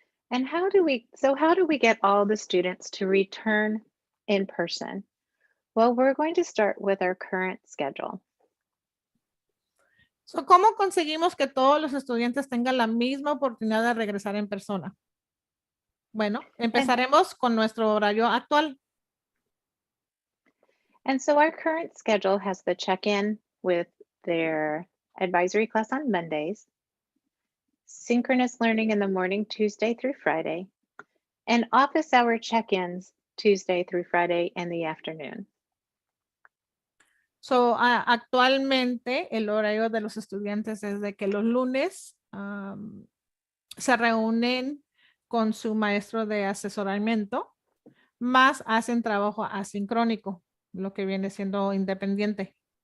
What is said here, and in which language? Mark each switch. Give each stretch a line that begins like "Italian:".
English: And how do we get all the students to return in person? Well, we're going to start with our current schedule.
Spanish: So, ¿cómo conseguimos que todos los estudiantes tengan la misma oportunidad de regresar en persona? Bueno, empezaremos con nuestro horario actual.
English: And so our current schedule has the check-in with their advisory class on Mondays, synchronous learning in the morning, Tuesday through Friday, and office hour check-ins Tuesday through Friday in the afternoon.
Spanish: So, actualmente el horario de los estudiantes es de que los lunes se reúnen con su maestro de asesoramiento, más hacen trabajo asincrónico, lo que viene siendo independiente.